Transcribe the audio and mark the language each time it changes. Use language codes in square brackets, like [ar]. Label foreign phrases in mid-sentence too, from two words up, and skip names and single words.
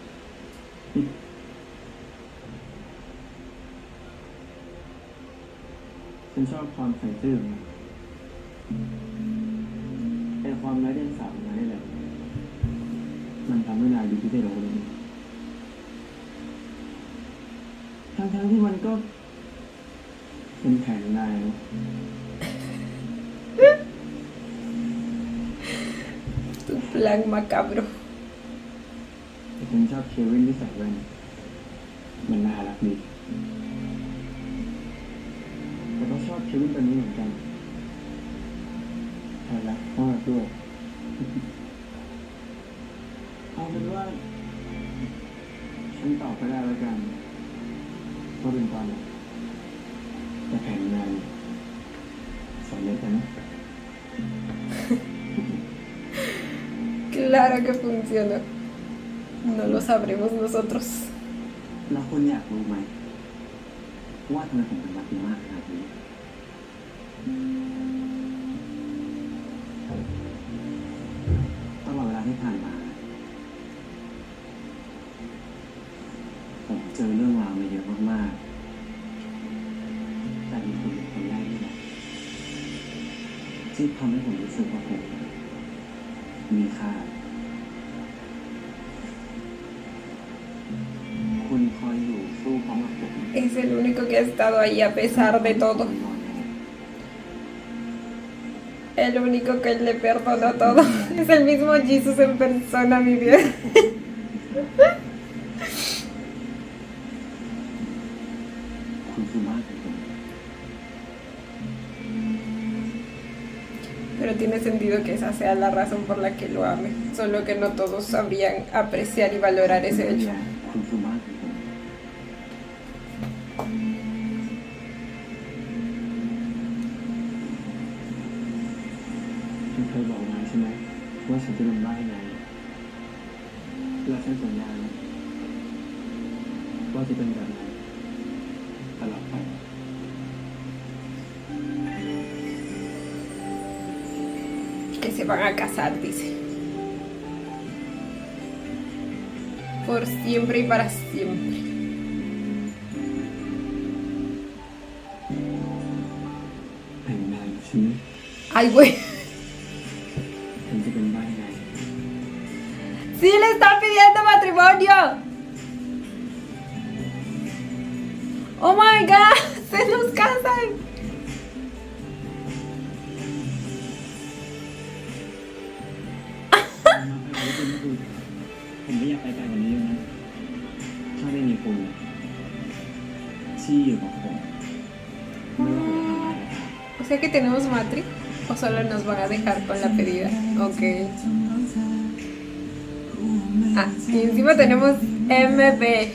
[th] ฉันชอบความใส่ซื่อของมันไอ้ความไร้เดียงสาของมันนี่แหละ มันทำให้นายดูที่ได้รู้เลยทั้งที่มันก็เป็นแผนนายนะ [es] Tu plan macabro. [th] แต่ฉันชอบเควินที่ใส่แว่นมันน่ารักดี แต่ก็ชอบเควินตัวนี้เหมือนกันใช่ละพ่อด้วย เอาเป็นว่า ฉันตอบไปได้แล้วกันว่าเป็นความรักแต่แผนงานสำเร็จแล้วนะ [es] Claro que funciona. No lo sabremos nosotros. [th] แล้วคุณอยากรู้ไหมว่าทำไมผมถึงรักคุณมากขนาดนี้ ตลอดเวลาที่ผ่านมา ผมเจอเรื่องราวมาเยอะมากๆแต่มีคุณเป็นคนแรกนี่แหละที่ทำให้ผมรู้สึกว่าผมมีค่า คุณคอยอยู่สู้พร้อมกับผม [es] Es el único que ha estado ahí a pesar de todo. El único que le perdona todo. Es el mismo Jesus en persona, mi vida. [th] คุณคือบ้านของผม [es] Pero tiene sentido que esa sea la razón por la que lo ame. Solo que no todos sabrían apreciar y valorar ese hecho. [th] คุณคือบ้านของผม ฉันเคยบอกนายใช่ไหมว่าฉันจะเป็นบ้าให้นายแล้วฉันสัญญานะว่าจะเป็นแบบนั้นตลอดไป [es] Que se van a casar, dice. Por siempre y para siempre. [th] แต่งงานใช่ไหม [es] Ay, güey. [th] ฉันจะเป็นบ้าให้นาย [es] ¡Sí le están pidiendo matrimonio! [en] ¡Oh my god! [es] ¡Se nos casan! [th] ผมไม่อยากไปไกลกว่านี้นะ ถ้าไม่มีคุณที่อยู่กับผมไม่ว่าผมจะทำอะไรก็ตาม [es] O sea que tenemos matri. ¿O solo nos van a dejar con la pedida? Ok. Ah, y encima tenemos MB.